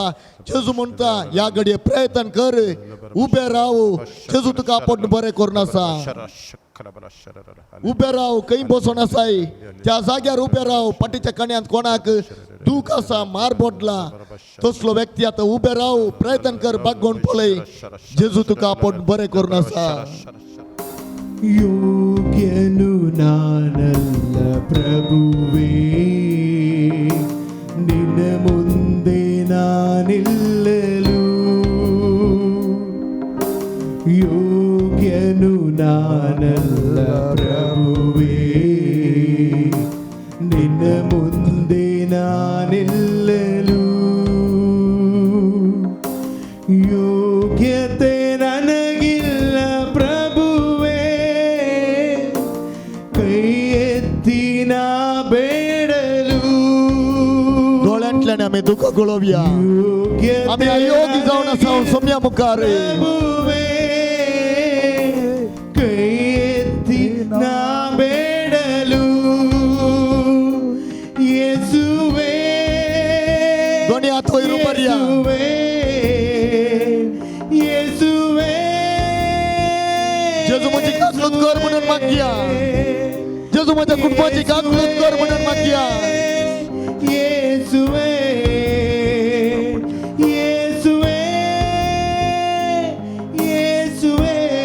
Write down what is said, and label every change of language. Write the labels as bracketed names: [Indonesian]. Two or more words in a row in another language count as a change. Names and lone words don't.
[Konkani] जेजू म्हणटा या घडये प्रयत्न कर, उबे राव, जेजू तुका आपण बरें करून आसा. उबे राव, खंय बसून आसाय त्या जाग्यार उबे राव. पाठीच्या कण्यांत कोणाक दूख आसा, मार पडला, तसलो व्यक्ती आता उबे राव, प्रयत्न कर, बागोवन पळय, जेजू तुका आपण बरें करून आसा. [Kannada] ಯೋಗ್ಯನು ನಾನಲ್ಲ ಪ್ರಭುವೇ, ನಿನ್ನ ಮುಂದೆ ನಾನಿಲ್ಲಲು. ಯೋಗ್ಯನು ನಾನಲ್ಲ ಪ್ರಭುವೇ, ನಿನ್ನ ಮುಂದೆ ನಾನಿಲ್ಲಲು. ಯೋಗ್ಯತೆ ನನಗಿಲ್ಲ ಪ್ರಭುವೇ, ಕೈ ಎತ್ತಿನ ಬೇಡಲು. [Konkani] डोळ्यांतल्यान आम्ही दुःख गळोवया. आम्ही अयोगी जावन आसा सोम्या मुखार. [Kannada] ಪ್ರಭುವೇ, ಕೈ ಎತ್ತಿನ ಬೇಡಲು. ಯೇಸುವೇ, [Konkani] दोन्ही हात वयर उबारया. येसुवे, जेजू माझी काकलूत कर म्हणून मागया. जेजू माझ्या कुटुंबाची काकलूत कर म्हणून मागया. येसुवे, येसुवे, येसुवे.